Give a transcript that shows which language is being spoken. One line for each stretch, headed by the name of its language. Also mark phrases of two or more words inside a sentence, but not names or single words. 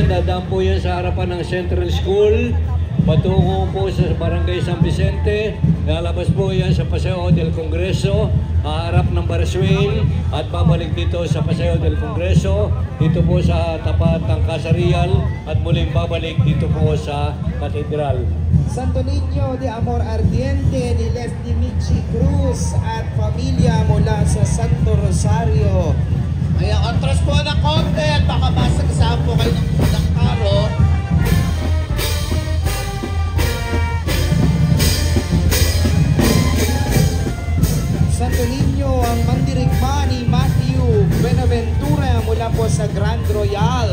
Filipino: Dadaan po yan sa harapan ng Central School. Patungo po sa Barangay San Vicente. Lalabas po yan sa Paseo del Congreso, haharap ng Baraswing, at babalik dito sa Paseo del Congreso, dito po sa tapat ng Casa Real, at muling babalik dito po sa Katedral. Santo Niño de Amor Ardiente ni Leslie Michi Cruz at pamilya mula sa Santo Rosario. Ayan, atras po ng konti at baka masagsahan po kayo ng karo. Santo Niño ang mandirigma Grand Royal.